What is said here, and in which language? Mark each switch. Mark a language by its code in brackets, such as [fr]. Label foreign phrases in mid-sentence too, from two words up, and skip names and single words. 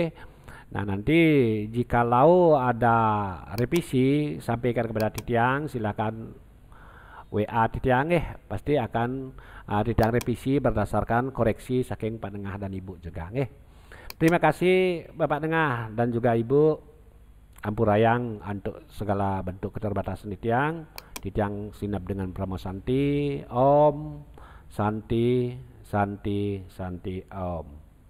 [id] Nah, nanti jikalau ada revisi sampaikan kepada Titiang, silakan WA Titiang pasti akan Titiang revisi berdasarkan koreksi saking Pak Nengah dan Ibu juga nggih. Terima kasih Bapak Nengah dan juga Ibu, ampurayang untuk segala bentuk keterbatasan Titiang sinap dengan Pramo Santi, [sa] Om, Santi, Santi, Santi, Om.